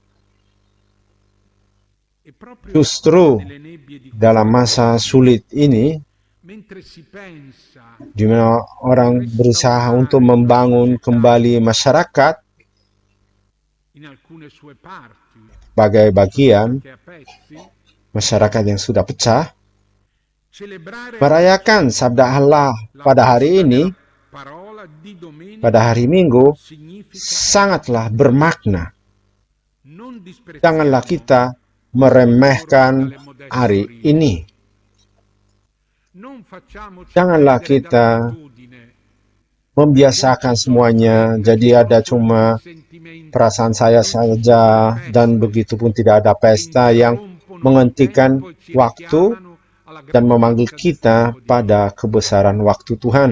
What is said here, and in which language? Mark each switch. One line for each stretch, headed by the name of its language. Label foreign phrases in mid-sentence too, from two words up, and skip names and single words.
Indonesian: Justru dalam masa sulit ini, di mana orang berusaha untuk membangun kembali masyarakat, sebagai bagian
Italian: che a pezzi,
Indonesian: masyarakat yang sudah pecah,
Italian: celebrare
Indonesian: merayakan sabda Allah
Italian: la
Indonesian: pada hari
Italian: festa
Indonesian: ini,
Italian: della parola di domenica
Indonesian: pada hari Minggu,
Italian: significa
Indonesian: sangatlah bermakna.
Italian: non disprezzare
Indonesian: Janganlah kita meremehkan hari ini.
Italian: non facciamoci
Indonesian: Janganlah
Italian: prendere
Indonesian: kita
Italian: dall'abitudine
Indonesian: membiasakan semuanya, jadi ada cuma perasaan saya saja dan begitu pun tidak ada pesta yang menghentikan waktu dan memanggil kita pada kebesaran waktu Tuhan.